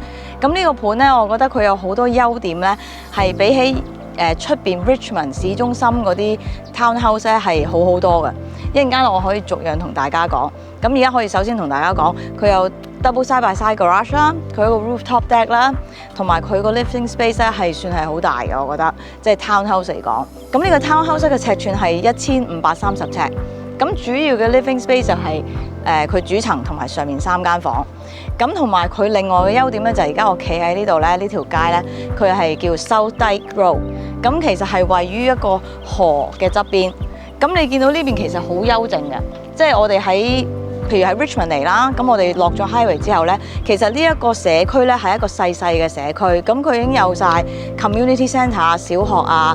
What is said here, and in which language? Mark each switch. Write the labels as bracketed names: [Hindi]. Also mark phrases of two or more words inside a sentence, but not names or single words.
[Cantonese] 咁呢個盤咧，我覺得佢有好多優點咧，係比起出邊 Richmond 市中心嗰啲 townhouse 咧係好好多嘅。一陣間我可以逐樣同大家講。咁而家可以首先同大家講，佢有 [English] double side by side garage [Cantonese] 啦，佢有個 [English] rooftop deck [Cantonese] 啦，同埋佢個 [English] living space [Cantonese] 咧係算係好大嘅，我覺得即係 townhouse 嚟講。咁呢個 townhouse 嘅尺寸係1530尺。咁主要嘅 [English] living space [Cantonese] 就係佢主層同埋上面3間房。咁同埋佢另外嘅優點咧就係而家我企喺呢度咧，呢條街咧佢係叫 South Dyke Road。咁其實係位於一個河嘅側邊。咁你見到呢邊其實好幽靜嘅，即係我哋譬如喺 Richmond 嚟啦，咁我哋落咗 highway 之後咧，其實呢一個社區咧係一個細細嘅社區，咁佢已經有晒 [English] community centre [Cantonese] 啊、小學啊。